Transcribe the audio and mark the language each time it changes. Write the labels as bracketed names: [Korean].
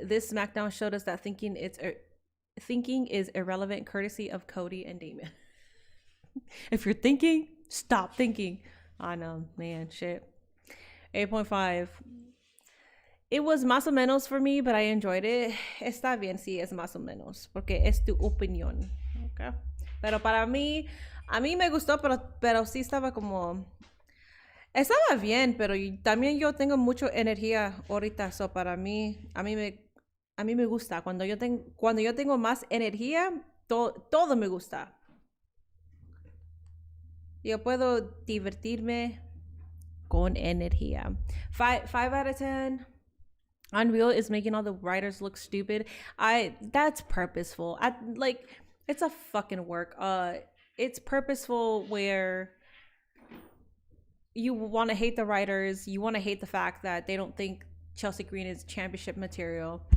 [English] This SmackDown showed us that thinking is irrelevant, courtesy of Cody and Damon. If you're thinking, stop thinking. I know, man, shit. 8.5. It was [Spanish] más o menos [English] for me, but I enjoyed it. [Spanish] Está bien si es más o menos, porque es tu opinión. Okay. Pero para mí, a mí me gustó, pero sí estaba como... Estaba bien, pero también yo tengo mucha energía ahorita, [English] so [Spanish] para mí, A mí me gusta. Cuando yo tengo más energía, todo me gusta. Yo puedo divertirme con energía. [English] 5 out of 10. Unreal is making all the writers look stupid. That's purposeful. It's a fucking work. It's purposeful where you want to hate the writers. You want to hate the fact that they don't think Chelsea Green is championship material.